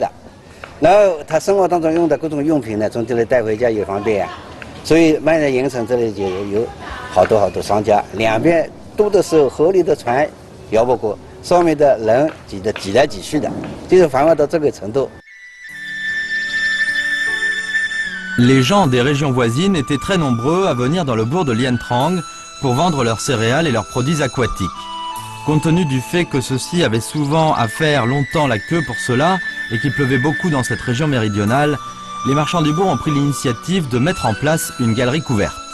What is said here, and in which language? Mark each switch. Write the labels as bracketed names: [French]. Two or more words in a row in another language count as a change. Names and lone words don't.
[Chinese] 然后他生活当中用的各种用品呢，从这里带回家也方便啊。所以慢慢形成这里就有好多商家，两边多的时候河里的船摇不过，上面的人挤来挤去的，就是繁华到这个程度。 [French] Les gens des régions voisines étaient très nombreux à venir dans le bourg de Lien Trang pour vendre leurs céréales et leurs produits aquatiques. Compte tenu du fait que ceux-ci avaient souvent à faire longtemps la queue pour cela et qu'il pleuvait beaucoup dans cette région méridionale, les marchands du bourg ont pris l'initiative de mettre en place une galerie couverte.